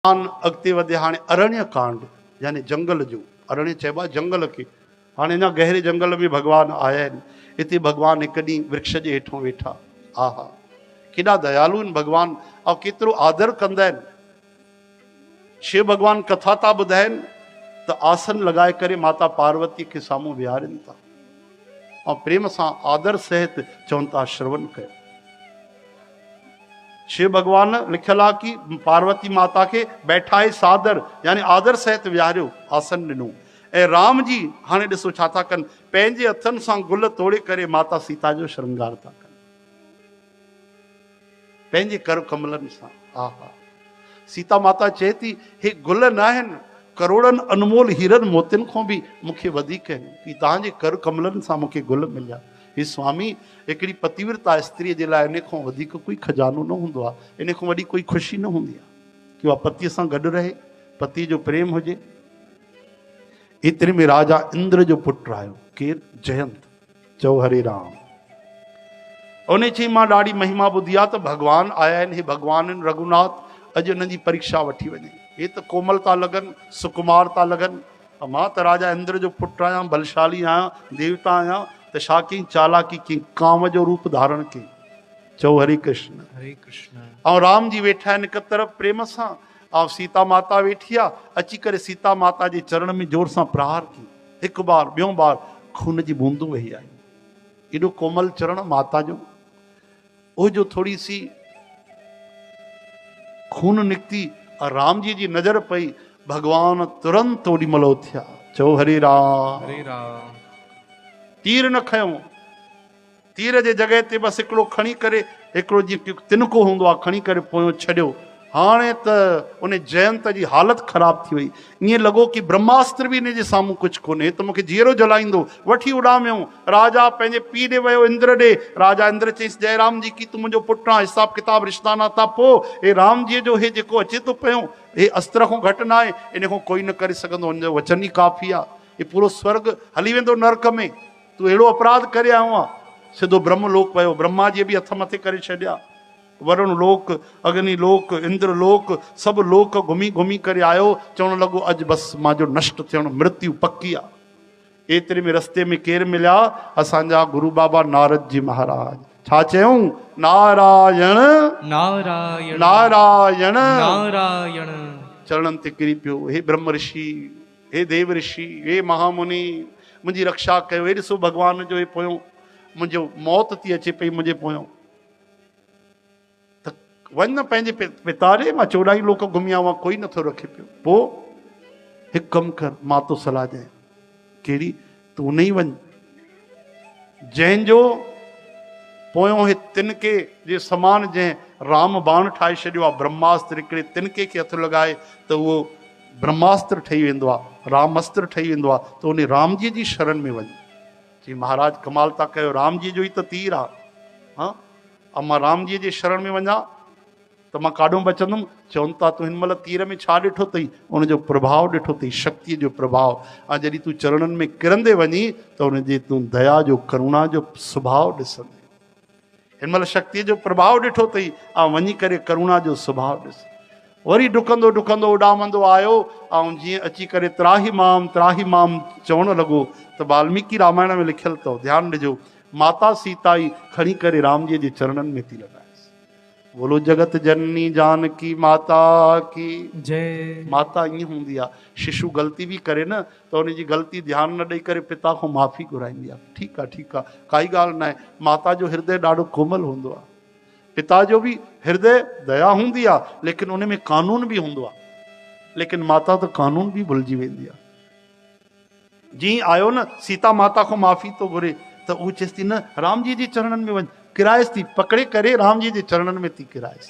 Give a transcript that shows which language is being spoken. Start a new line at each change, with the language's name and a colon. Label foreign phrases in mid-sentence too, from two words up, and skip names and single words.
Sindhi: अॻिते वधे हाणे अरण्य कांड यानी जंगल जो अरण्य चइबो आहे जंगल खे। हाणे अञा गहरे जंगल में भगवान आया आहिनि। हिते भगवान हिकु ॾींहुं वृक्ष जे हेठों वेठा। आहा केॾा दयालु आहिनि भगवान ऐं केतिरो आदर कंदा आहिनि। शिव भगवान कथा था ॿुधाइनि त आसन लॻाए करे माता पार्वती खे साम्हूं विहारनि था ऐं प्रेम सां आदर सहित चवनि था श्रवण कयो। शिव भगवान लिखियल आहे कि
Hindi: पार्वती माता के बैठाए
Sindhi: सादर यानी आदर सहित विहारियो आसन ॾिनो। ऐं राम जी हाणे ॾिसो छा था कनि, पंहिंजे हथनि सां गुल तोड़े करे माता सीता जो श्रृंगार था कनि पंहिंजे कर कमलनि सां। आहा सीता माता चए थी हे गुल न आहिनि, करोड़नि अनमोल हीरनि मोतियुनि खां बि मूंखे वधीक आहिनि कि तव्हांजे कर कमलनि सां मूंखे गुल मिलिया। हे स्वामी हिकिड़ी पतिव्रता स्त्रीअ जे लाइ इन खां वधीक कोई खजानो न हूंदो आहे, इन खां वॾी कोई ख़ुशी न हूंदी आहे कि उहा पतीअ सां गॾु रहे, पति जो प्रेम हुजे। एतिरे में राजा इंद्र जो पुटु आयो, केरु? जयंत। चओ
Sanskrit: हरे राम।
Sindhi: उन चई मां ॾाढी महिमा ॿुधी आहे त भगवान आया आहिनि, हे भगवान आहिनि रघुनाथ, अॼु उन्हनि जी परीक्षा वठी वञे। हे त कोमल था लॻनि, सुकुमार था लॻनि। मां त राजा इंद्र जो पुटु आहियां, बलशाली आहियां, देवता आहियां, त छा कई चालाकी कई, काम जो रूप धारण कई। चओ
Sanskrit: हरे कृष्ण हरे कृष्ण।
Sindhi: ऐं राम जी वेठा आहिनि हिकु तरफ़ प्रेम सां, ऐं सीता माता वेठी आहे। अची करे सीता माता जे चरण में जोर सां प्रहार कई, हिकु बार ॿियों बार खून जी बूंदूं वही आई। एॾो कोमल चरण माता जो, उहो जो
Hindi: थोड़ी सी
Sindhi: खून निकिती राम जी नज़र पई, भगवान तुरंत ओॾी महिल उथिया। चओ
Sanskrit: हरे राम हरे राम।
Sindhi: तीर न खयो, तीर जे जॻह ते बसि हिकिड़ो खणी करे, हिकिड़ो जीअं तिनको हूंदो आहे खणी करे पोयों छॾियो। हाणे त उन जयंत जी हालत ख़राब थी वई। ईअं लॻो कि ब्रह्मास्त्र बि इन जे साम्हूं कुझु कोन्हे, त मूंखे जीअरो जलाईंदो। वठी उॾामियो। राजा पंहिंजे पीउ ॾे वियो, इंद्र ॾे। राजा इंद्र चईसि जयराम जी की तूं मुंहिंजो पुटु आहे, हिसाब किताब रिश्ता नाता पोइ हे राम जी जो हे जेको अचे थो पियो, हे अस्त्र खां घटि न आहे, इन खां कोई न करे सघंदो, हुनजो वचन ई काफ़ी आहे। हे पूरो स्वर्ग हली वेंदो नरक में, तूं अहिड़ो अपराध करे आयो आहे। सिधो ब्रह्मलोक वियो, ब्रह्मा जी बि हथ मथे करे छॾिया। वरुण लोक, अग्नि लोक, इंद्र लोक, सभु लोक घुमी घुमी करे आयो। चवण लॻो अॼु बसि मुंहिंजो नष्ट थियणु, मृत्यु पकी आहे। एतिरे में रस्ते में केरु मिलिया? असांजा गुरु बाबा नारद जी महाराज। छा चयूं? नारायण नारायण नारायण नारायण। चरणनि ते किरी पियो। हे ब्रह्म ऋषि, हे देव ऋषि, हे महामुनि, मुंहिंजी रक्षा कयो। हे ॾिसो भगवान जो हे पोयों मुंहिंजो मौत थी अचे पई मुंहिंजे पोयों, त वञ न पंहिंजे पिता ॾे, मां 14 लोक घुमी आवां, कोई नथो रखे पियो। पोइ हिकु कमु कर, मां तो सलाह ॾियां। कहिड़ी? तूं उन ई वञ जंहिंजो पोयों हे तिनके जे समान जंहिं राम बाण ठाहे छॾियो आहे, ब्रह्मास्त्र, हिकिड़े तिनके खे हथु लॻाए त उहो ब्रह्मास्त्र ठही वेंदो आहे, रामास्त्र ठही वेंदो आहे। त उन राम जी जी शरण में वञ। जी महाराज कमाल था कयो, राम जी जो ई त तीर आहे। हा ऐं मां राम जी जे शरण में वञा त मां काॾों बचंदुमि? चवनि था तूं हिन महिल तीर में छा ॾिठो अथई? उनजो प्रभाव ॾिठो अथई, शक्तिअ जो प्रभाव। ऐं जॾहिं तूं चरणनि में किरंदे वञी त उनजे तूं दया जो, करुणा जो स्वभाव ॾिसंदे। हिन महिल शक्तिअ जो प्रभाव ॾिठो अथई ऐं वञी करे करुणा जो स्वभाव ॾिस। वरी डुकंदो डुकंदो उॾामंदो आयो ऐं जीअं अची करे
Sanskrit: त्राही माम
Sindhi: चवणु लॻो। त वाल्मीकि रामायण में लिखियलु अथव, ध्यानु ॾिजो। माता सीता ई खणी करे राम जी जे चरणनि में थी लॻाएसि।
Hindi: बोलो जगत जननी जानकी माता की जय।
Sindhi: माता ईअं हूंदी आहे, शिशु ग़लती बि करे न त उनजी ग़लती ध्यानु न ॾेई करे पिता खां माफ़ी घुराईंदी आहे। ठीकु आहे, ठीकु आहे, काई ॻाल्हि न आहे। माता जो हृदय ॾाढो कोमल हूंदो आहे। पिता जो बि हृदय दया हूंदी आहे, लेकिन उन में कानून बि हूंदो आहे। लेकिन माता त कानून बि भुलिजी वेंदी आहे। जीअं आयो न सीता माता खां माफ़ी थो घुरे त उहो चएसि थी न राम जी जे चरणनि में वञ, किराएसि थी, पकड़े करे राम जी जे चरणनि में थी किराएसि।